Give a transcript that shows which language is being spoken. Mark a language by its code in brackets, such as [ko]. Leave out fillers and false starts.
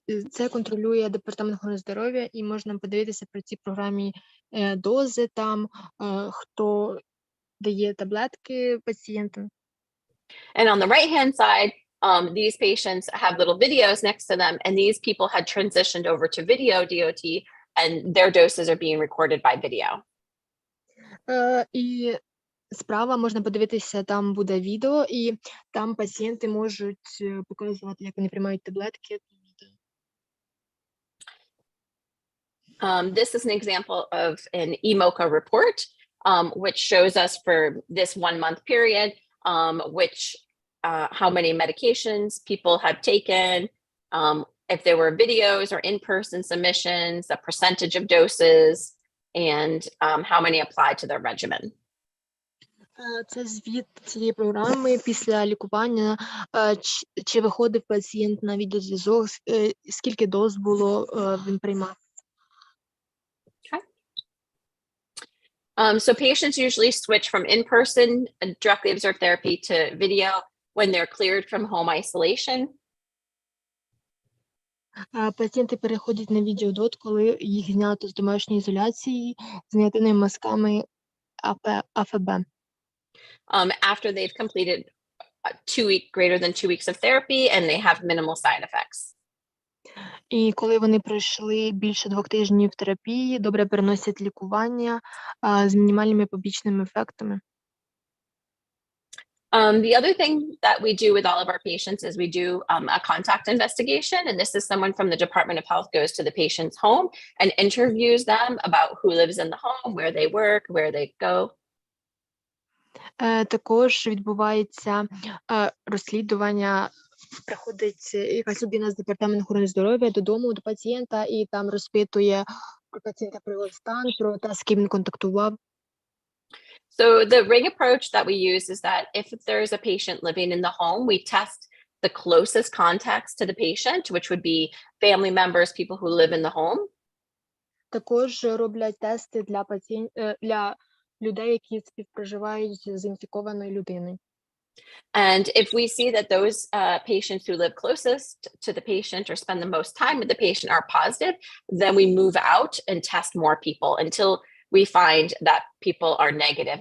[uk] Це контролює департамент охорони здоров'я, і можна подивитися про ці програмі дози, там хто дає таблетки пацієнтам. [en] And on the right-hand side, these patients have little videos next to them, and these people had transitioned over to video DOT, and their doses are being recorded by video. [uk] І справа можна подивитися, там буде відео, і там пацієнти можуть показувати, як вони приймають таблетки. [en] This is an example of an EMOCA report, which shows us for this 1 month period, how many medications people have taken, if there were videos or in-person submissions, the percentage of doses, and how many applied to their regimen. [uk] Це звіт цієї програми після лікування, чи виходив пацієнт на відеозв'язок, скільки доз було він приймав. [en] So patients usually switch from in-person directly observed therapy to video when they're cleared from home isolation. [uk] Пацієнти переходять на відеодот, коли їх знято з домашньої ізоляції з негативними мазками АФБ. [en] After they've completed greater than 2 weeks of therapy and they have minimal side effects. [uk] І коли вони пройшли більше 2 тижнів терапії, добре переносять лікування з мінімальними побічними ефектами. [en] The other thing that we do with all of our patients is we do a contact investigation, and this is someone from the Department of Health goes to the patient's home and interviews them about who lives in the home, where they work, where they go. [uk] Також відбувається розслідування приходить якась людина з департаменту охорони здоров'я додому до пацієнта і там розпитує про пацієнта, про його стан, про те, з ким він контактував. [en] So the ring approach that we use is that if there's a patient living in the home, we test the closest contacts to the patient, which would be family members, people who live in the home. [uk] Також роблять тести для людей, які співпроживають з інфікованою людиною. [en] And if we see that those patients who live closest to the patient or spend the most time with the patient are positive, then we move out and test more people until we find that people are negative.